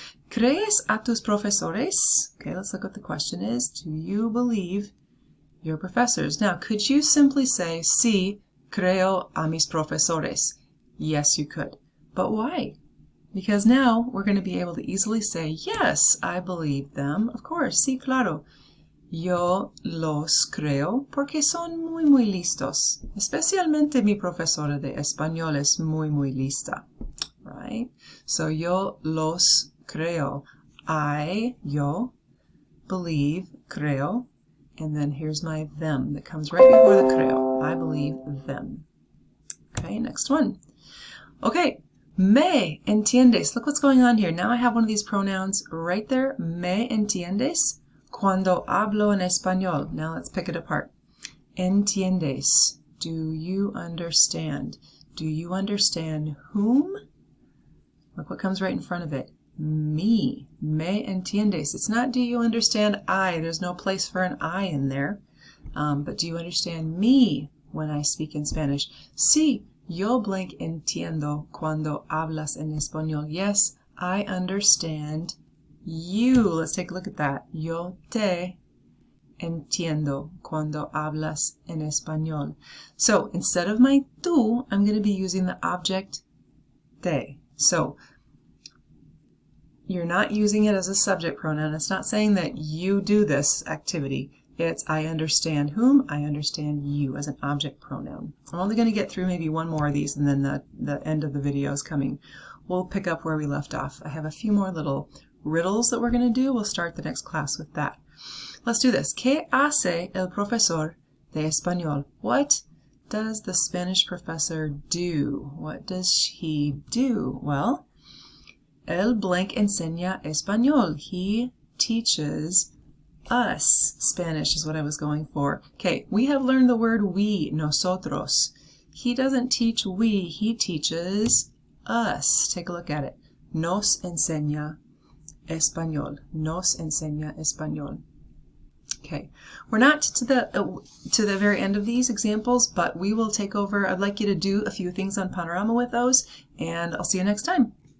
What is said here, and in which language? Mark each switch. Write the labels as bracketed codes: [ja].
[es] ¿Crees a tus profesores? [en] Okay, let's look what the question is. Do you believe your professors? Now, could you simply say, [es] sí, creo a mis profesores? [en] Yes, you could. But why? Because now we're going to be able to easily say, yes, I believe them. Of course, [es] sí, claro. Yo los creo porque son muy, muy listos. Especialmente mi profesora de español es muy, muy lista. [en] Right? So [es] yo los creo. Yo believe, creo. [en] And then here's my them that comes right before the creo. I believe them. Okay, next one. Okay. [es] Me entiendes. [en] Look what's going on here. Now I have one of these pronouns right there. [es] Me entiendes. Cuando hablo en español. [en] Now let's pick it apart. Entiendes. Do you understand? Do you understand whom? Look what comes right in front of it. [es] Me. Me entiendes. [en] It's not do you understand I. There's no place for an I in there. But do you understand me when I speak in Spanish? [es] Sí. Yo blank entiendo cuando hablas en español. [en] Yes, I understand you. Let's take a look at that. [es] Yo te entiendo cuando hablas en español. [en] So instead of my tú, I'm going to be using the object te. So you're not using it as a subject pronoun. It's not saying that you do this activity. It's I understand whom, I understand you as an object pronoun. I'm only going to get through maybe one more of these and then the end of the video is coming. We'll pick up where we left off. I have a few more little riddles that we're going to do. We'll start the next class with that. Let's do this. [es] ¿Qué hace el profesor de español? [en] What does the Spanish professor do? What does he do? [es] Well, él blank enseña español. [en] He teaches us. Spanish is what I was going for. Okay, we have learned the word we, nosotros. He doesn't teach we, he teaches us. Take a look at it. [es] Nos enseña español. Nos enseña español. [en] Okay, we're not to the very end of these examples, but we will take over. I'd like you to do a few things on Panorama with those, and I'll see you next time.